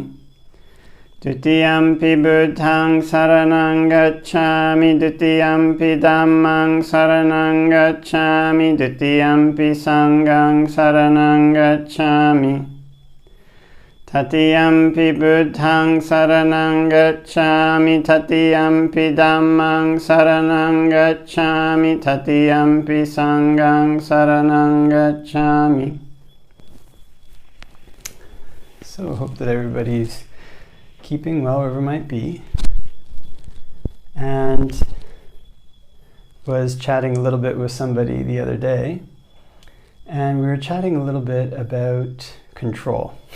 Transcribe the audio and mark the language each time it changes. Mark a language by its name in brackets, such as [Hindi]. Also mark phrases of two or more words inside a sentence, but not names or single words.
[Pali] Dutiyampi Buddhaṃ saranang gacchāmi, Dutiyampi Dhammaṃ saranang gacchāmi, Dutiyampi Sanghaṃ saranang gacchāmi. Tatiyampi Buddhaṃ saranang gacchāmi, Tatiyampi Dhammaṃ saranang gacchāmi, Tatiyampi Sanghaṃ saranang gacchāmi. [English] So I hope that everybody's keeping well wherever might be. And was chatting a little bit with somebody the other day, and we were chatting a little bit about control.